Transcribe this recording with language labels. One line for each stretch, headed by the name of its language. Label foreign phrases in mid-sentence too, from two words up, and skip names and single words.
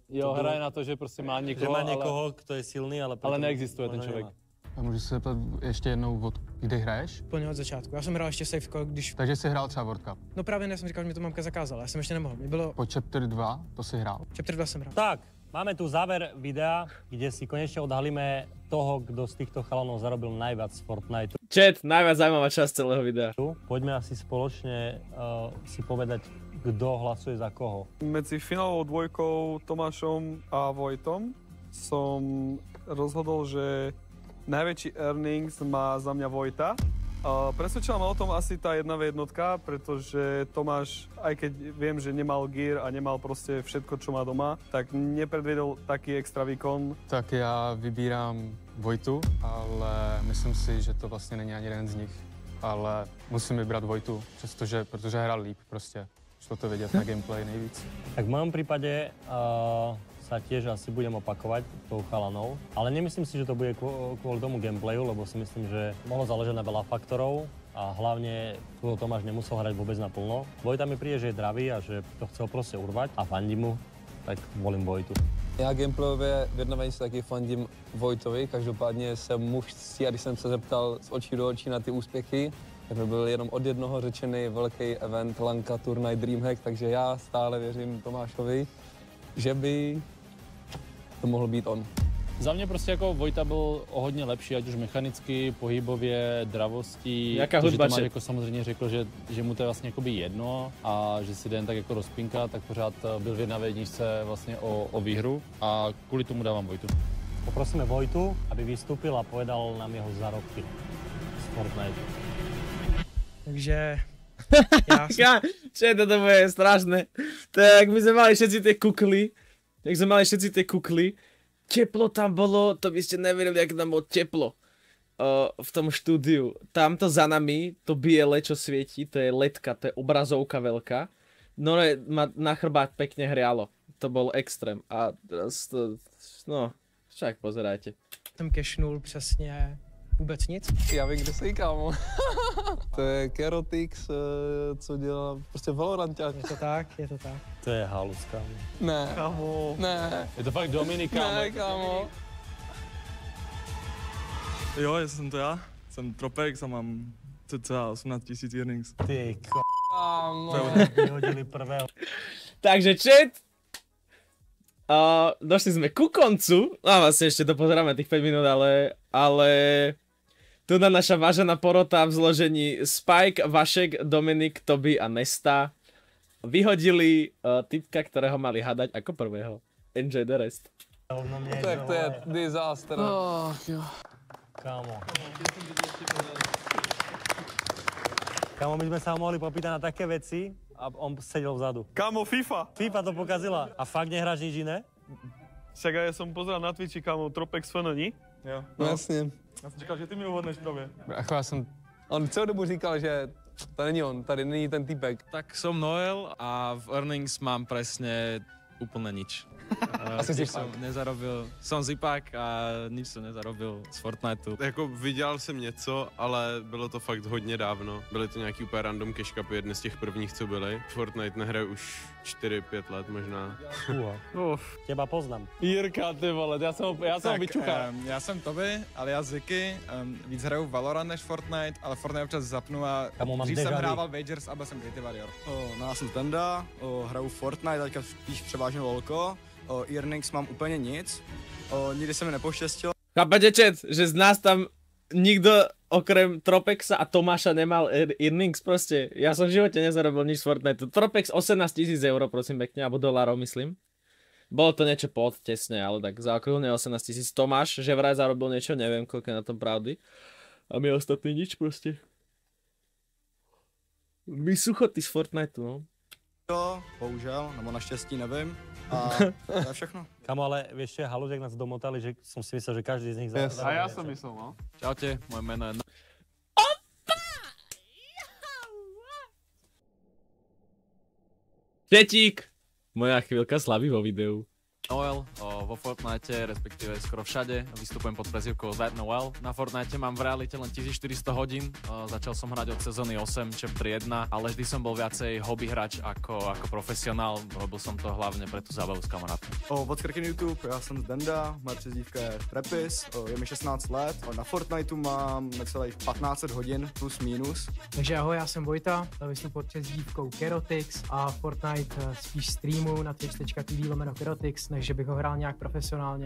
Czech: Jo, hraje na to, že prostě má někoho, že má někoho, kdo je silný, ale neexistuje ten člověk. A můžu se zeptat ještě jednou, od kdy hraješ? Plně od začátku. Já jsem hrál ještě Safeco, když... Takže jsi hrál třeba World Cup. No právě ne, jsem říkal, že mi to mamka zakázala, já jsem ještě nemohl. Mě bylo... Po Chapter 2 to si hrál? Chapter 2 jsem hrál.
Slovak: Tak, máme tu záver videa, kde si konečne odhalíme toho, kdo z týchto chalanov zarobil najviac z Fortniteu. Chat, najviac zaujímavá časť celého videa. Poďme asi spoločne si povedať, kto hlasuje za koho. Medzi finálovou dvojkou Tomášom a Vojtom som rozhodol, že najväčší earnings má za mňa Vojta. Presvedčila ma o tom asi tá 1v1, pretože Tomáš, aj keď viem, že nemal gear a nemal proste všetko, čo má doma, tak nepredvedol taký extra výkon.
Czech: Tak já vybírám Vojtu, ale myslím si, že to vlastně není ani jeden z nich. Ale musím vybrat Vojtu, protože hrál líp prostě. Šlo to vidět na gameplay nejvíc.
Slovak: Tak v mojom prípade sa tiež asi budem opakovať tou chalanou, ale nemyslím si, že to bude kvôli tomu gameplayu, lebo si myslím, že mohlo záležať na veľa faktorov a hlavne Tomáš nemusel hrať vôbec naplno. Vojta mi príde, že je dravý a že to chcel proste urvať a fandím mu, tak volím Vojtu.
Czech: Já gameplayově v 1v1 se taky fandím Vojtovi, každopádně jsem mužství a když jsem se zeptal z očí do očí na ty úspěchy, tak to byl jenom od jednoho řečený velký event Lanka turnaj Dreamhack, takže já stále věřím Tomášovi, že by to mohl být on. Za mě prostě jako Vojta byl o hodně lepší, ať už mechanicky, pohybově, dravostí. Jaká to, že hudba, Tomáš jako samozřejmě řekl, že mu to je vlastně jakoby jedno a že si den tak jako rozpinká, tak pořád byl v 1v1 vlastně o výhru a kvůli tomu dávám Vojtu.
Slovak: Poprosíme Vojtu, aby vystúpil a povedal nám jeho zárobky z Fortnite. Takže... Toto bude strašné. Tak my sme mali všetci tie kukly. Teplo tam bolo, to by ste neverili, jak tam bolo teplo v tom štúdiu. Tamto za nami, to biele, čo svieti, to je ledka, to je obrazovka veľká. No ma na chrbát pekne hrialo. To bol extrém. A teraz to, no, však pozerajte.
Czech: Jsem cashnul přesně vůbec nic. Já vím, kde jsi, kámo. To je Kerotix, co dělá prostě Valoranťák. Je to tak, je to tak. To je halus, kámo. Ne. Kámo. Ne. Je to fakt Dominik, kámo. Ne, kámo. Jo, jsem to já. Jsem Tropex a mám cca 18 000 earnings. Ty kámo.
Slovak: Vyhodili prvého. Takže chat, došli sme ku koncu, a vlastne ešte dopozeráme tých 5 minút, ale tu na naša vážená porota v zložení Spike, Vašek, Dominik, Toby a Nesta vyhodili typka, ktorého mali hadať ako prvého.
English: Enjoy the rest.
Slovak: Tak to je disaster. Kámo. Kámo, my sme sa ho mohli popýtať na také veci a on sedel vzadu. Kámo, FIFA. FIFA to pokazila. A fakt nehráš nič iné? Však ja som pozeral na Twitchi, kámo, Tropex Fenoni.
Czech: Jo. No jasně. Já jsem čekal, že ty mi uhodneš právě. Jako já jsem... On celou dobu říkal, že to není on, tady není ten týpek.
Slovak: Tak som Noel a v earnings mám presne úplne nič. Asi Zipák. Nezarobil, som Zipák a nič som nezarobil z Fortniteu.
Czech: Jako vydělal jsem něco, ale bylo to fakt hodně dávno. Byly to nějaký úplně
English: random cash cupy,
Czech: jedny z těch prvních, co byly. Fortnite nehraje už 4-5 let možná. Těba poznám. Jirka, ty vole, já jsem ho vyčuchal. Já jsem Toby, alias Ziky, víc hraju Valorant než Fortnite, ale Fortnite občas zapnu a dřív jsem hrával Wagers a byl jsem Creative Warrior. No já jsem Tenda, hraju Fortnite, teďka spíš převážně lolko. Earnings mám úplně nic, nikdy se mi nepoštěstilo.
Slovak: Chápete, chat, že z nás tam nikto okrem Tropexa a Tomáša nemal earnings proste. Ja som v živote nezarobil nič z Fortnite. Tropex 18 000 eur, prosím pekne, alebo dolárov, myslím. Bolo to niečo podtesne, ale tak zaokrúhne 18 000. Tomáš, že vraj zarobil niečo, neviem, koľko je na tom pravdy. A my ostatní nič proste. My suchotí z Fortniteu, no.
Czech: Jo, bohužel, nebo naštěstí, nevím. A to je všechno.
Slovak: Kamo, ale vieš, že Halužek nás domotali, že som si myslel, že každý z nich Yes. A ja som myslel, no. Čaute, moje meno je... Četík! Moja chvíľka slavy vo videu. Noel vo Fortnite, respektíve skoro všade. Vystupujem pod prezývkou That Noel. Na Fortnite mám v realite len 1400 hodín. Začal som hrať od sezóny 8, chapter 1, ale vždy som bol viacej hobby hráč ako profesionál. Robil som to hlavne pre tú zábavu s kamarátmi. Od Skrky YouTube,
Czech: já jsem Denda, moje přezdívka je Trepis, je mi 16 let. Na Fortniteu mám necelých 1500 hodin plus minus. Takže ahoj, já jsem Vojta, vystupuji pod přezdívkou Kerotix a Fortnite spíš streamuju na twitch.tv/Kerotix, než že bych ho hrál nějak profesionálně.